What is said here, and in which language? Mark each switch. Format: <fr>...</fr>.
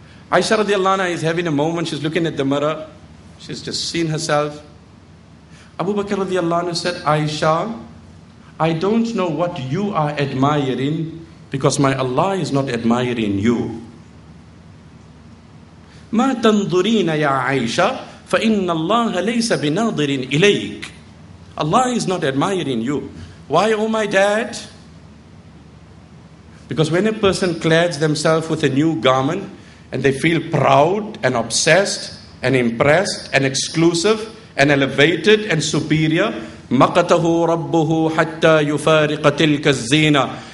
<en>Aisha radiallahu anha is having a moment. She's looking at the mirror. She's just seen herself. Abu Bakr radiallahu anhu said, Aisha, I don't know what you are admiring because my Allah is not admiring you.</en> <ar>ما تنظرين يا عائشة فإن الله ليس بناظر إليك.</ar> <en>Allah is not admiring you. Why, oh my dad? Because when a person clads themselves with a new garment and they feel proud and obsessed and impressed and exclusive and elevated and superior,</en> <ar>مَقَتَهُ رَبُّهُ حَتَّى يُفَارِقَ تِلْكَ الزِّينَةِ.</ar>